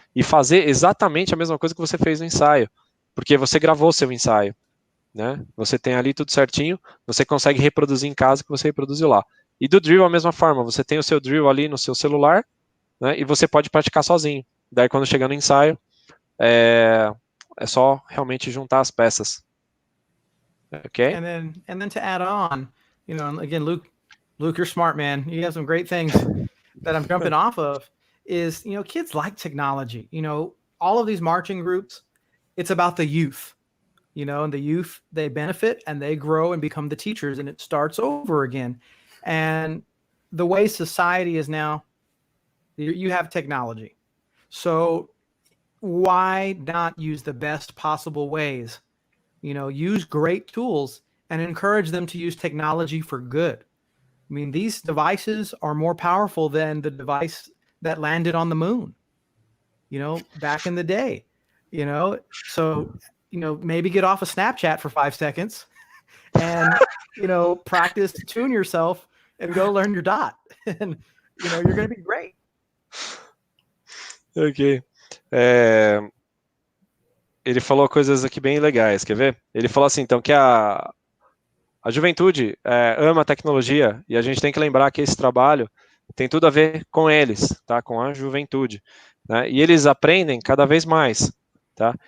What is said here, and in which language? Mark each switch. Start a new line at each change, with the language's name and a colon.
Portuguese: E fazer exatamente a mesma coisa que você fez no ensaio, porque você gravou o seu ensaio, né? Você tem ali tudo certinho, você consegue reproduzir em casa o que você reproduziu lá. E do drill a mesma forma, você tem o seu drill ali no seu celular, né? E você pode praticar sozinho. Daí quando chegar no ensaio, é só realmente juntar as peças.
English: Okay. And then to add on, you know, again, Luke, you're smart, man. You have some great things that I'm jumping off of. Is, you know, kids like technology. You know, all of these marching groups, it's about the youth. You know, and the youth, they benefit and they grow and become the teachers, and it starts over again. And the way society is now, you have technology. So why not use the best possible ways? You know, use great tools and encourage them to use technology for good. I mean, these devices are more powerful than the device that landed on the moon, you know, back in the day, you know. So, you know, maybe get off of Snapchat for 5 seconds and, you know, practice, tune yourself and go learn your dot. And, you know, you're going to be great. Ok.
Portuguese: Ele falou coisas aqui bem legais, quer ver? Ele falou assim, então, que a juventude ama a tecnologia e a gente tem que lembrar que esse trabalho tem tudo a ver com eles, tá? Com a juventude, né? E eles aprendem cada vez mais, tá?